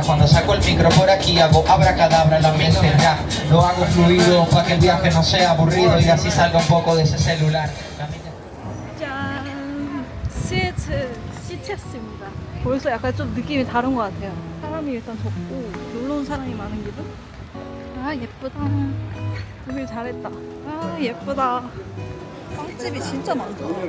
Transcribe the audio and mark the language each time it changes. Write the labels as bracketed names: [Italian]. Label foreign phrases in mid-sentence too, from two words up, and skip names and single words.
[Spanish] Cuando saco el micro por aquí hago abracadabra, la mente rap. Lo hago fluido para que el viaje no sea aburrido y así salga un poco de ese celular. [Korean] 짠! 시체스입니다. 벌써 약간 좀 느낌이 다른 것 같아요. 사람이 일단 적고 놀러 온 사람이 많은 기분? 아 예쁘다. 오길 잘했다. 아 예쁘다. 빵집이 진짜 많다.